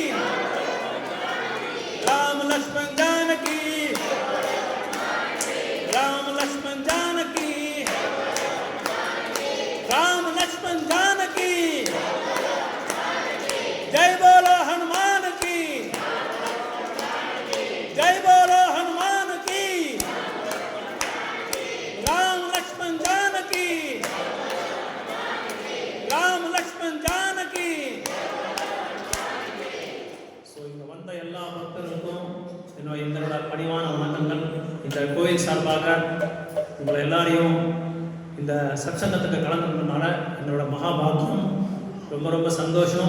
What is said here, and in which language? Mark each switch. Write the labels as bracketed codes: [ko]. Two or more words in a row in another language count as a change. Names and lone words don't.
[hi] राम लक्ष्मण जानकी, राम लक्ष्मण जानकी, राम लक्ष्मण जानकी जय बोलो हनुमान की, जय बोलो हनुमान की। राम लक्ष्मण जानकी, राम लक्ष्मण जानकी. [ta] ஸோ இங்கே வந்த எல்லா பக்தர்களுக்கும் என்னோட பணிவான வணக்கங்கள். இந்த கோயில் சார்பாக உங்களை எல்லாரையும் இந்த சத்சங்கத்துக்கு கலந்துக்கிறதுனால என்னோட மகாபாகியம். ரொம்ப ரொம்ப சந்தோஷம்.